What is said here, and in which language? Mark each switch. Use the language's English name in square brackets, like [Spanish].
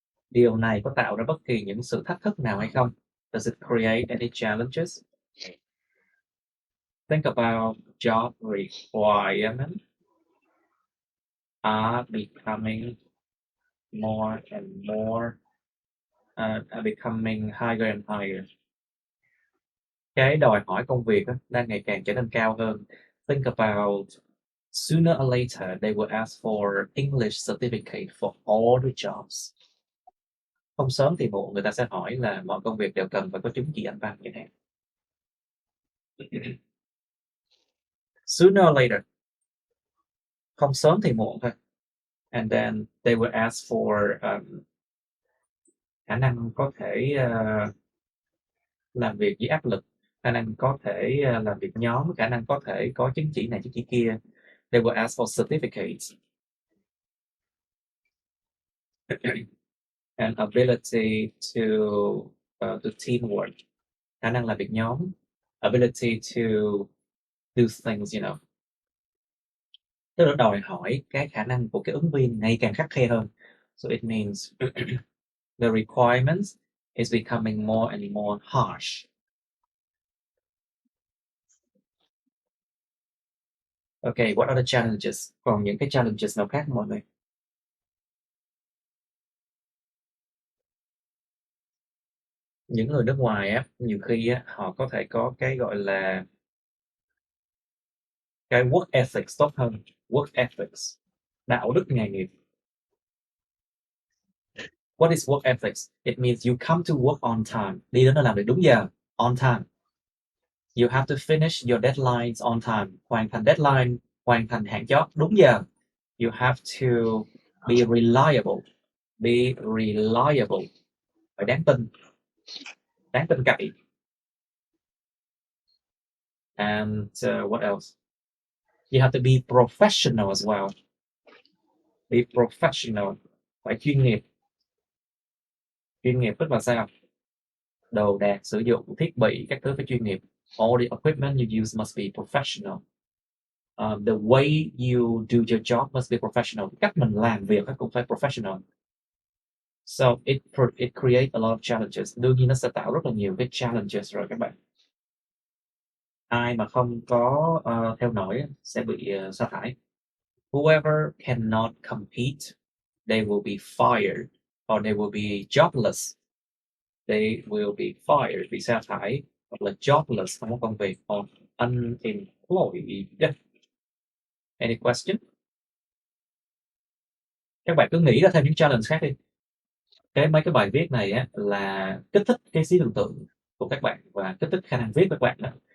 [Vietnamese] Điều này có tạo ra bất kỳ những sự thách thức nào hay không? [English] Does it create any challenges? Think about job requirements are becoming more and more, are becoming higher and higher. [Vietnamese] Cái đòi hỏi công việc đang ngày càng trở nên cao hơn. [English] Think about sooner or later they will ask for English certificate for all the jobs. [Vietnamese] Không sớm thì muộn người ta sẽ hỏi là mọi công việc đều cần phải có chứng chỉ Anh văn chẳng hạn. [English] Sooner or later, [Vietnamese] không sớm thì muộn thôi. [English] And then they will ask for [Vietnamese] khả năng có thể làm việc dưới áp lực, khả năng có thể làm việc nhóm, khả năng có thể có chứng chỉ này chứng chỉ kia. [English] They will ask for certificates. And ability to teamwork, [Vietnamese] khả năng làm việc nhóm, [English] ability to do things, you know. [Vietnamese] Tức là đòi hỏi cái khả năng của cái ứng viên ngày càng khắt khe hơn. [English] So it means the requirements is becoming more and more harsh. Okay, what are the challenges? [Vietnamese] Còn những cái challenges nào khác mọi người? Những người nước ngoài á, nhiều khi á, họ có thể có cái gọi là cái work ethics tốt hơn. Work ethics, đạo đức nghề nghiệp. [English] What is work ethics? It means you come to work on time. [Vietnamese] Đi đến nơi làm việc đúng giờ, [English] on time. You have to finish your deadlines on time. [Vietnamese] Hoàn thành deadline, hoàn thành hạn chót đúng giờ. [English] You have to be reliable. Be reliable. [Vietnamese] Phải đáng tin cậy. [English] And what else? You have to be professional as well. Be professional. [Vietnamese] Phải chuyên nghiệp. Chuyên nghiệp tức là sao? Đồ đạc, sử dụng thiết bị, các thứ phải chuyên nghiệp. [English] All the equipment you use must be professional. The way you do your job must be professional. [Vietnamese] Cách mình làm việc cũng phải professional. [English] So it creates a lot of challenges. [Vietnamese] Đương nhiên nó sẽ tạo rất là nhiều cái challenges rồi các bạn. Ai mà không có theo nổi sẽ bị sa thải. [English] Whoever cannot compete, they will be fired or they will be jobless. They will be fired, [Vietnamese] bị sa thải, hoặc là [English] jobless, [Vietnamese] không có công việc, [English] or unemployed. Any question? [Vietnamese] Các bạn cứ nghĩ ra thêm những challenge khác đi. Mấy cái bài viết này á, là kích thích cái trí tưởng tượng của các bạn và kích thích khả năng viết của các bạn đó.